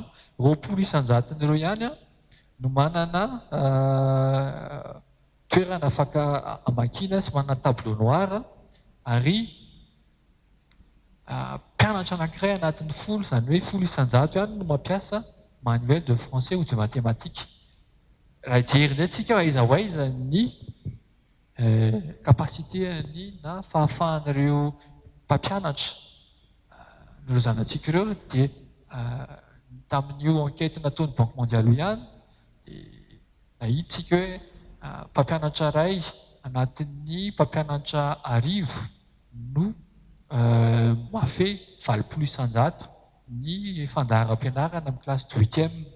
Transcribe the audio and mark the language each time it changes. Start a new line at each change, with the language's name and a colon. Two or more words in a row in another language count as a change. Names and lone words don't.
Malagasy: 20 isan-jaton'ireo ihany no manana toerana afaka amakiana sy manana
French: tableau noir,
Malagasy: ary mpianatra anankiray anatin'ny 10, izany hoe 10 isan-jato ihany no mampiasa
French: manuel de français ou de mathématiques.
Malagasy: Raha jery indray tsika aiza ho aiza ny kapasiteany na fahafahan'ireo mpampianatra ireo zanatsika ireo dia tamin'io enquête nataon'ny Banque mondiale ihany dia nahitsika hoe mpampianatra iray anatin'ny mpampianatra 10 no mahafehy 20 isan-jato ny fandaharam-pianarana amin'ny kilasy 8e.